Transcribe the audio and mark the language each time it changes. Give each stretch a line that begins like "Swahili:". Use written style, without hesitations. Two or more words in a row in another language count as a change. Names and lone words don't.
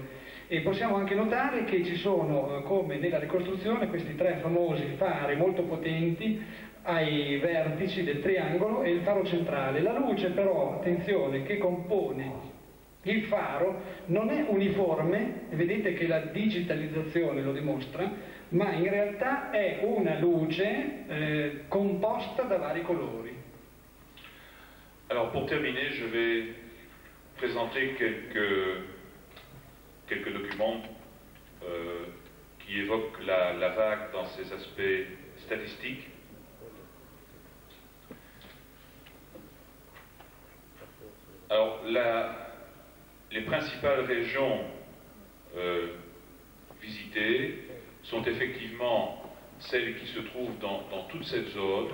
Italian: E possiamo anche notare che ci sono, come nella ricostruzione, questi tre famosi fari molto potenti ai vertici del triangolo e il faro centrale. La luce però, attenzione, che compone il faro non è uniforme, vedete che la digitalizzazione lo dimostra, ma in realtà è una luce composta da vari colori.
French: Alors pour terminer, je vais présenter quelques documents qui évoquent la vague dans ses aspects statistiques. Alors, les principales régions visitées sont effectivement celles qui se trouvent dans toute cette zone.